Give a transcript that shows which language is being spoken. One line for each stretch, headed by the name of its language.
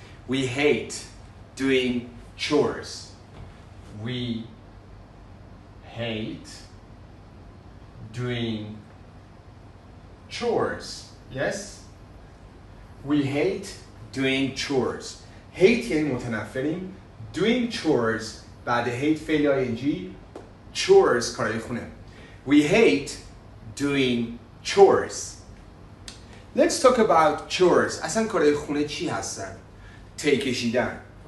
English: We hate doing chores. We hate doing chores. Yes? We hate doing chores.
Persian: Hate یعنی متنفریم.
English: Doing chores
Persian: بعد
English: hate
Persian: فعل
English: ing.
Persian: Chores کارهای خونه.
English: We hate doing chores. Let's talk about chores.
Persian: اصلا کارهای خونه چی هستن؟ تی کشیدن.